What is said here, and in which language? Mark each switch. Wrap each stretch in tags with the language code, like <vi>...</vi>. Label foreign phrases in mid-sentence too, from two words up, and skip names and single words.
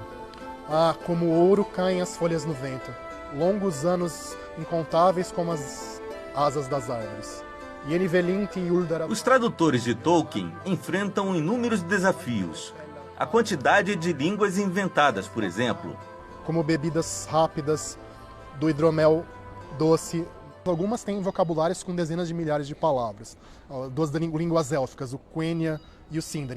<pt>Ah, como ouro caem as folhas no vento, longos anos incontáveis como as asas das árvores.</pt> <qya>Jeni velinti uldara...</qya> <pt>Os tradutores de Tolkien enfrentam inúmeros desafios. A quantidade de línguas inventadas, por exemplo. Como bebidas rápidas, do hidromel doce. Algumas têm vocabulários com dezenas de milhares de palavras. Duas línguas élficas, o Quenya e o Sindarin.</pt>